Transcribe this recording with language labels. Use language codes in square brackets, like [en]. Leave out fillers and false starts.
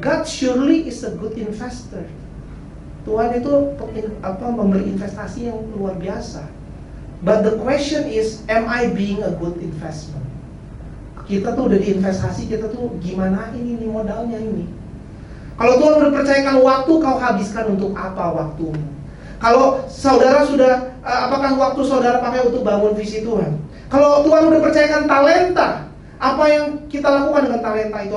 [en] God surely is a good investor. [id] Tuhan itu memberi investasi yang luar biasa. [en] But the question is, am I being a good investment? [id] Kita tuh udah diinvestasi, kita tuh gimana ini modalnya ini. Kalau Tuhan udah percayakan waktu, kau habiskan untuk apa waktumu? Kalau saudara sudah, apakah waktu saudara pakai untuk bangun visi Tuhan? Kalau Tuhan udah percayakan talenta, apa yang kita lakukan dengan talenta itu?